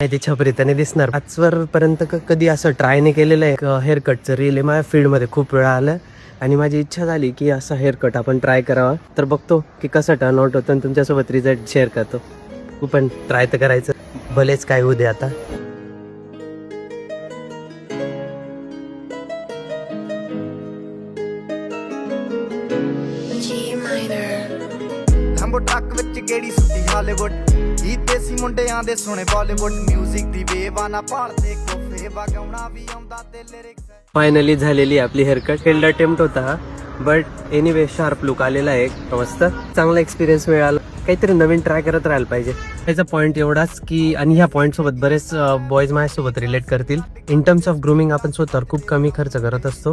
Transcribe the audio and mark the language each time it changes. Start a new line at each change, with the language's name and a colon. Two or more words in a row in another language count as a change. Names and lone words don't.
Marathi: ती छपरी त्याने दिसणार. आजवर पर्यंत कधी असं ट्राय नाही केलेलं आहे.
English: hair cut
Marathi: रील आहे माझ्या फील्डमध्ये खूप वेळा आलं आणि माझी इच्छा झाली की असा
English: hair cut
Marathi: आपण ट्राय करावा. तर बघतो की कसं
English: turn out
Marathi: होतं आणि तुमच्यासोबत
English: result share
Marathi: करतो. तू पण ट्राय तर करायचं, भलेच काय होऊ दे आता.
Punjabi: ਲੰਬੋ ਟੱਕ ਵਿੱਚ ਗੇੜੀ ਸੁੱਟੀ ਹਾਲੀਵੁੱਡ ਹੀ ਦੇਸੀ ਮੁੰਡਿਆਂ ਦੇ ਸੋਹਣੇ ਬਾਲੀਵੁੱਡ ਮਿਊਜ਼ਿਕ ਦੀ ਵੇਵ ਆ ਨਾ ਭਾਲਦੇ ਕੋਫੇ ਵਗਾਉਣਾ ਵੀ ਆਉਂਦਾ ਤੇ ਲਿਰਿਕਸ.
Marathi: फायनली झालेली आपली हेअरकट.
English: failed attempt
Marathi: होता हा,
English: but anyway sharp look
Marathi: आलेला आहे. मस्त चांगला एक्सपिरियन्स मिळाला. काहीतरी नवीन ट्राय करत राहायला पाहिजे. त्याचा पॉईंट एवढाच की, आणि ह्या पॉईंट सोबत बरेच बॉयज माझ्यासोबत रिलेट करतील.
English: in terms of grooming
Marathi: आपण स्वतःवर खूप कमी खर्च करत असतो.